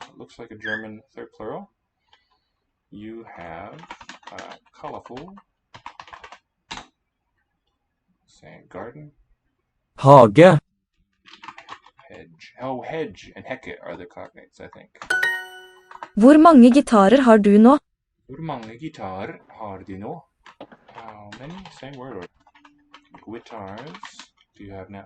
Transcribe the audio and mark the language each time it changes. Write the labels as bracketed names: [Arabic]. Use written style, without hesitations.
[English] Looks like a German third plural. You have a colorful, say garden, [Norwegian] Hage. [English] hedge. Oh, hedge and hecke are the cognates, I think. [Norwegian] Hvor mange gitarer har du nå? Hvor mange gitarer har de nå? [English] How many? Same word. Or guitars do you have now?